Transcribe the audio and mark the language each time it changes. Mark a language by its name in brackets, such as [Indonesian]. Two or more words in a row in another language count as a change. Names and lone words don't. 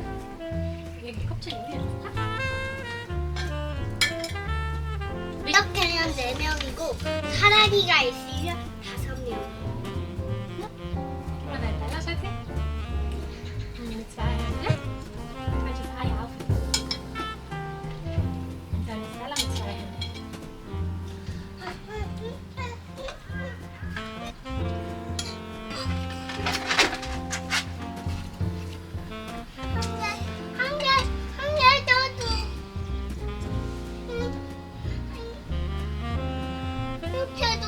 [Korean] 여기 껍질 위에 넣을까? 이렇게는 4명이고 사라리가 있으면 5명. [German] Gib mal deinen Teller, Schatzi. Mit 2 Händen. Falsches Ei auf. Und dann den Teller mit 2 Händen. [Korean] 한 개 더 줘. 이렇게도.